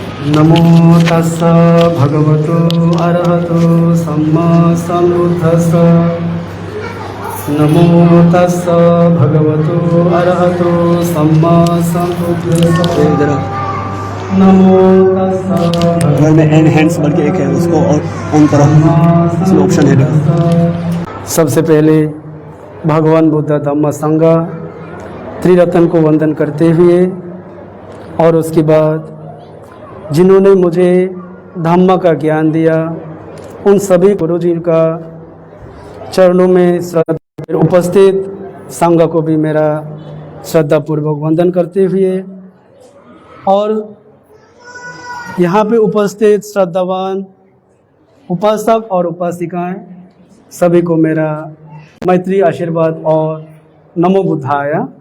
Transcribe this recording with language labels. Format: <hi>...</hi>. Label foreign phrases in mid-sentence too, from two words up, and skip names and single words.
<pi>नमो तस्स भगवतो अरहतो सम्मा सम्बुद्धस्स। नमो तस्स भगवतो अरहतो सम्मा सम्बुद्धस्स। नमो तस्स</pi> <hi>घर में हैंड्स बल्कि एक है, उसको और ऑन करो, इसमें ऑप्शन है। सबसे पहले भगवान बुद्ध धम्म संघ त्रिरत्न को वंदन करते हुए और उसके बाद जिन्होंने मुझे धम्म का ज्ञान दिया उन सभी गुरुजी का चरणों में श्रद्धा, उपस्थित संघ को भी मेरा श्रद्धापूर्वक वंदन करते हुए और यहाँ पे उपस्थित श्रद्धावान उपासक और उपासिकाएं सभी को मेरा मैत्री आशीर्वाद और</hi> <pi>नमो बुद्धाय।</pi>